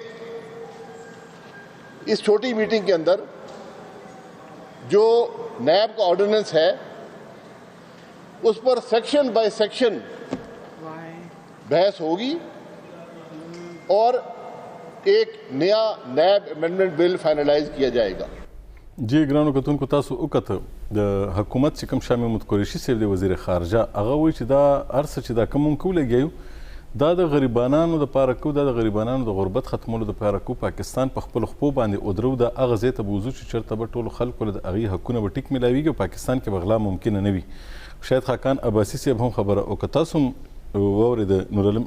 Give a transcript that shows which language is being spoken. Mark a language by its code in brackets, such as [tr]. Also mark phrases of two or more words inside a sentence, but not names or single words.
[ur] اس چھوٹی میٹنگ کے اندر جو نیب کا آرڈیننس ہے اس پر سیکشن بائی سیکشن بحث ہوگی اور ایک نیا نیب امینڈمنٹ بل فائنلائز کیا جائے گا [ps] جی ګرانو کتونکو تاسو وکته د حکومت چې کوم شاه محمود قریشي صاحب دی وزیر خارجه هغه وایي چې دا هر څه چې دا کوم موږ ولګیو دا د غریبانانو دپاره کو دا د غریبانانو د غربت ختمولو دپاره کو پاکستان په خپلو خپو باندې ودرو دا هغه ځای ته به وځو چې چېرته به ټولو خلکو له د هغې حقونه به ټیک میلاویږي او پاکستان کې به غلا ممکنه نه وي شاید خاقان عباسي صاحب هم خبره او که تاسو هم واورېده نورعلم